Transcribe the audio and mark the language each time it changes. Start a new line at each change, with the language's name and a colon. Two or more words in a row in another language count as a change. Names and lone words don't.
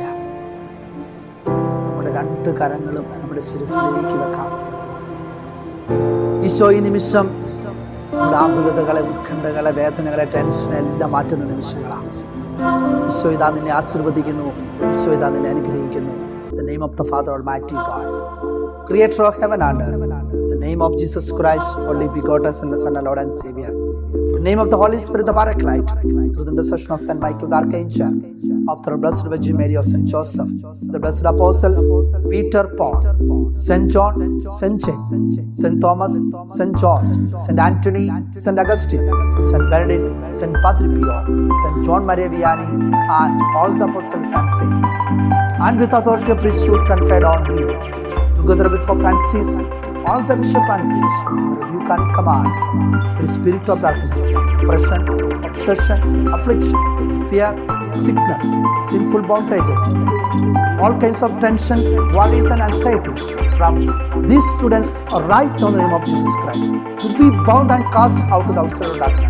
Malayalam: നമ്മുടെ രണ്ട് കരങ്ങളും നമ്മുടെ ശിരസിലേക്ക് വെക്കാം. ഈശോ ഈ നിമിഷം നമ്മുടെ ആകുലതകളെ, ഉത്കണ്ഠകളെ, വേദനകളെ, ടെൻഷനെ എല്ലാം മാറ്റുന്ന നിമിഷങ്ങളാണ്. ഈശോ ഇതാ നിന്നെ ആശീർവദിക്കുന്നു. ഈശോ ഇതാ നിന്നെ അനുഗ്രഹിക്കുന്നു.
English: The name of the Father Almighty God, Creator of heaven and earth. The name of Jesus Christ, only begotten Son, our Lord and Savior. The name of the Holy Spirit, the Paraclete, through the intercession of Saint Michael the Archangel, of the Blessed Virgin Mary, of Saint Joseph, the blessed apostles Peter, Paul, Saint John, Saint James, Saint Thomas, Saint George, Saint Anthony, Saint Augustine, Saint Benedict, Saint Padre Pio, Saint John Maria Vianney, and all the apostles and saints, and with authority of priesthood conferred on me, together with Pope Francis, all the bishop and priests, rebuke and command every spirit of darkness, oppression, obsession, affliction, fear, sickness, sinful bondages, all kinds of tensions, worries and anxieties from these students right now in the name of Jesus Christ, to be bound and cast out to the outside of darkness.